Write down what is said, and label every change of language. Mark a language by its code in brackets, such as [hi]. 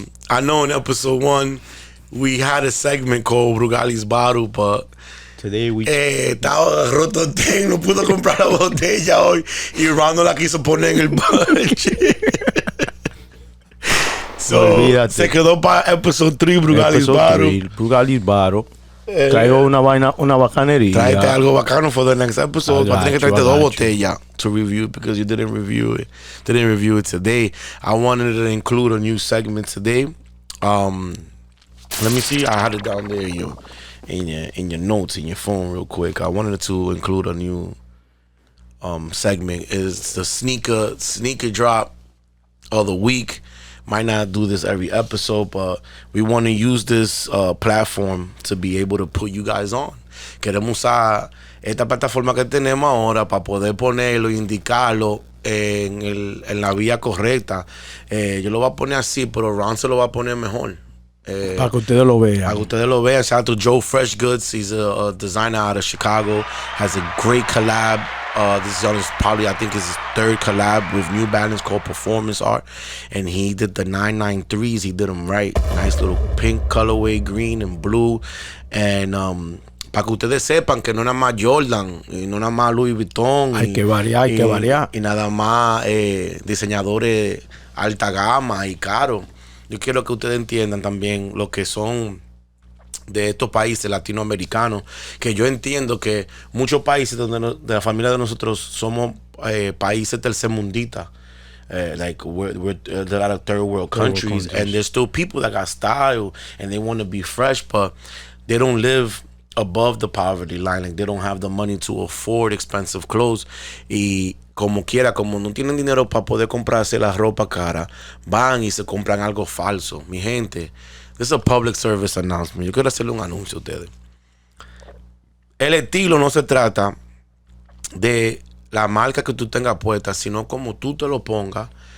[en] I know in episode 1 we had a segment called Brugaly's Bottle, but Today we [es] estaba roto el tank, no pudo comprar la botella hoy y Ron no la quiso poner en el budget. [en] So, [es] olvídate. se quedó para episode 3 Brugaly's Bottle. Brugaly's Bottle. Traigo una bacanería. Tráete algo bacano [en] for the next episode. I [es] Para tener que [en] got you, [es] traerte [en] I [es] dos [en] got you. botellas to review because you didn't review it today. I wanted to include a new segment today. Let me see. I had it down there in your notes in your phone real quick. I wanted to include a new segment. Is the sneaker drop of the week. Might not do this every episode, but we want to use this platform to be able to put you guys on. [es] Queremos usar esta plataforma que tenemos ahora para poder ponerlo e indicarlo en la vía correcta. Yo lo voy a poner así, pero Ron se lo va a poner mejor. Para que ustedes lo vean. Para que ustedes lo vean. [en] Shout out to Joe Fresh Goods. He's a designer out of Chicago. Has a great collab. This is on I think his third collab with New Balance called Performance Art. And he did the 993s. He did them right. Nice little pink colorway, green and blue. [es] And para que ustedes sepan que no nada más Jordan y no nada más Louis Vuitton. Hay que variar. Y nada más diseñadores alta gama y caro. Yo quiero que ustedes entiendan también lo que son de estos países latinoamericanos, que yo entiendo que muchos países de la familia de nosotros somos países tercermundistas. [en] Like we're a lot of third world countries, and there's still people that got style and they want to be fresh, but they don't live above the poverty line. Like they don't have the money to afford expensive clothes. [es] Y como quiera, como no tienen dinero para poder comprarse la ropa cara, van y se compran algo falso. Mi gente, [en] this is a public service announcement. [es] Yo quiero hacerle un anuncio a ustedes. El estilo no se trata de la marca que tú tengas puesta, sino como tú te lo pongas.